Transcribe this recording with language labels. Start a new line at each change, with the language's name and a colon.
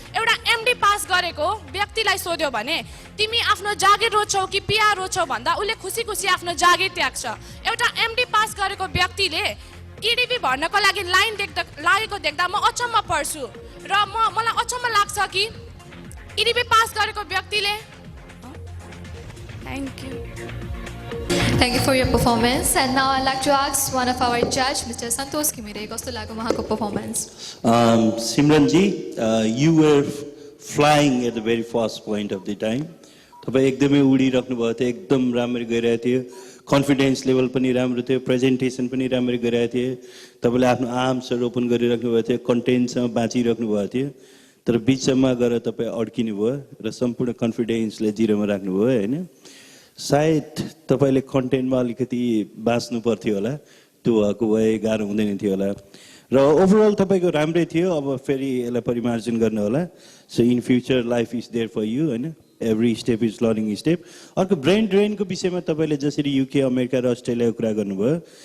Nepali: एउटा MD pass गरेको व्यक्तिलाई सोध्यो भने तिमी आफ्नो जागिर रोज्छौ कि पिआर रोज्छौ भन्दा उसले खुसी खुसी आफ्नो जागिर त्याग्छ। एउटा एमडी पास गरेको व्यक्तिले इडिबी भर्नको लागि लाइन लागेको देख्दा म अचम्म पर्छु र मलाई अचम्म लाग्छ कि इडिबी पास गरेको व्यक्तिले।
English: Thank you for your performance. And now I'd like to ask one of our judge, Mr.
Nepali: Santosh Kimire, कस्तो लाग्यो उहाँको performance?
English: Simran ji, you were flying at the very first point of the time.
Nepali: तपाईं एकदमै उडिराख्नु भएको थियो, एकदम राम्रो गरिरहेको थियो। कन्फिडेन्स लेभल पनि राम्रो थियो, प्रेजेन्टेसन पनि राम्रो गरिरहेको थियो। तपाईले आफ्नो आर्म्सहरू ओपन गरिराख्नु भएको थियो, कन्टेन्टसँग बाँचिराख्नु भएको थियो। तर बिचमा गएर तपाईँ अड्किनु भयो र सम्पूर्ण कन्फिडेन्सले जिरोमा राख्नुभयो होइन सायद तपाईँले कन्टेन्टमा अलिकति बाँच्नु पर्थ्यो होला त्यो भएको भए गाह्रो हुँदैन थियो होला र ओभरअल तपाईँको राम्रै थियो अब फेरि यसलाई परिमार्जन गर्नु होला
English: so in future life is there for you
Nepali: होइन
English: every step is learning step
Nepali: अर्को ब्रेन ड्रेनको विषयमा तपाईँले जसरी युके अमेरिका र अस्ट्रेलियाको कुरा गर्नुभयो